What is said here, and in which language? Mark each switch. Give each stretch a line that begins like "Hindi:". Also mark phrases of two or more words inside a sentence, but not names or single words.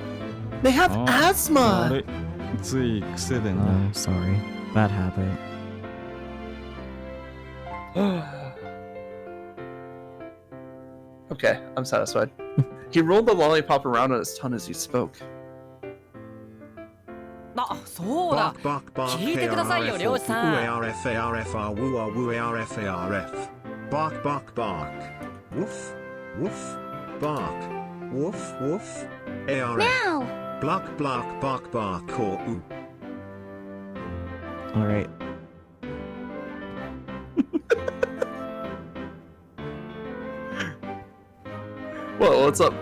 English: They have asthma! Oh, sorry. Bad habit. Okay, I'm satisfied. He rolled the lollipop around on his tongue as he spoke.
Japanese: あ、そうだ。
English: Bark, bark, bark,
Japanese: 聞いてくださいよ、漁師さん。 UARFARFR, woo wooarfarf.
English: Bark, bark, bark. Woof, woof, bark. Woof, woof. ARF. Block, block, bark, bark, or ooh. Alright. Whoa, what's up?